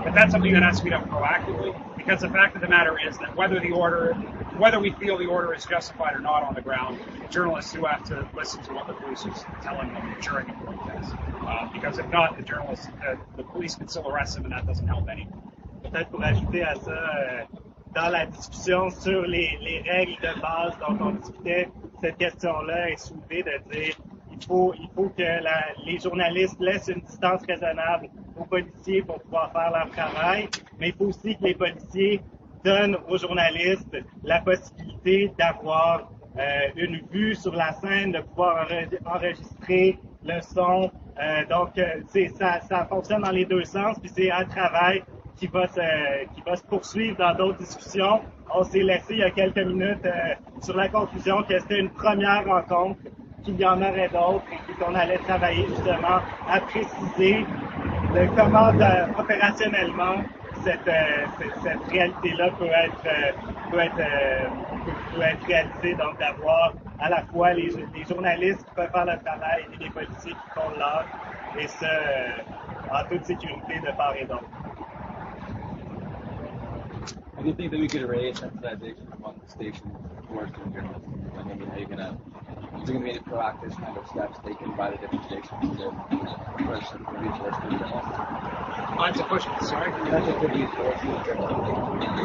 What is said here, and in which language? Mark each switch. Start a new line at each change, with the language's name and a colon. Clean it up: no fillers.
English: But that's something that has to be done proactively, because the fact of the matter is that whether we feel the order is justified or not on the ground, journalists do have to listen to what the police is telling them during a protest. Because if not, the police can still arrest them, and that doesn't help anyone.
French: Peut-être pour ajouter à ça, dans la discussion sur les règles de base dont on discutait, cette question-là est soulevée de dire il faut que les journalistes laissent une distance raisonnable aux policiers pour pouvoir faire leur travail, mais il faut aussi que les policiers donnent aux journalistes la possibilité d'avoir une vue sur la scène, de pouvoir enregistrer le son. Donc, ça fonctionne dans les deux sens, puis c'est un travail qui va se poursuivre dans d'autres discussions. On s'est laissé il y a quelques minutes sur la conclusion que c'était une première rencontre, qu'il y en aurait d'autres et qu'on allait travailler justement à préciser de comment opérationnellement cette réalité-là peut être réalisée, donc d'avoir à la fois les journalistes qui peuvent faire le travail et les policiers qui font l'art, et ça en toute sécurité de part et d'autre.
English: How do you think that we could raise sensitization among the stations towards the journalists? I mean, are you going to be any proactive kind of steps taken by the different stations to push some resources to the journalists? To push, sorry? Well,